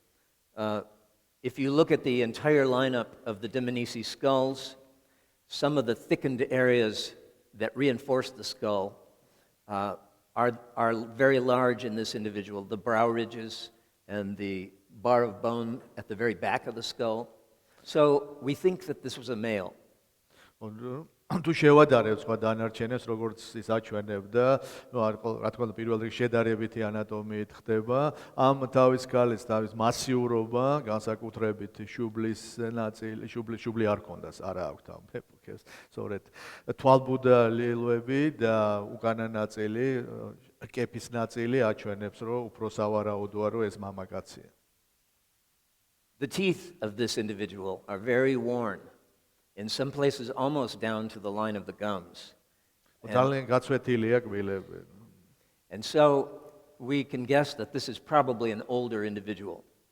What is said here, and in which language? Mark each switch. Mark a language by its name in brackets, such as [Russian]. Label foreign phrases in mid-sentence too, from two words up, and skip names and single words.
[English] If you look at the entire lineup of the Tbilisi skulls, some of the thickened areas that reinforce the skull are very large in this individual, the brow ridges and the bar of bone at the very back of the skull. So we think that this was a male. [Georgian] თუ შევადარებთ სხვა დანარჩენებს, როგორც ის აჩვენებდა, რა თქმა უნდა პირველ რიგში შედარებითი ანატომიით ხდება, ამ თავის ქალის თავის მასიურობა, განსაკუთრებით შუბლის ნაწილი, შუბლი არ ქონდას, არა აქვს ამ ეპოქას, სწორედ თვალბუდალილები და უკანა ნაწილი, კეფის ნაწილი აჩვენებს, რომ უფრო სავარაუდოა, რომ ეს მამაკაცია. [English] The teeth of this individual are very worn, in some places almost down to the line of the gums. And so we can guess that this is probably an older individual.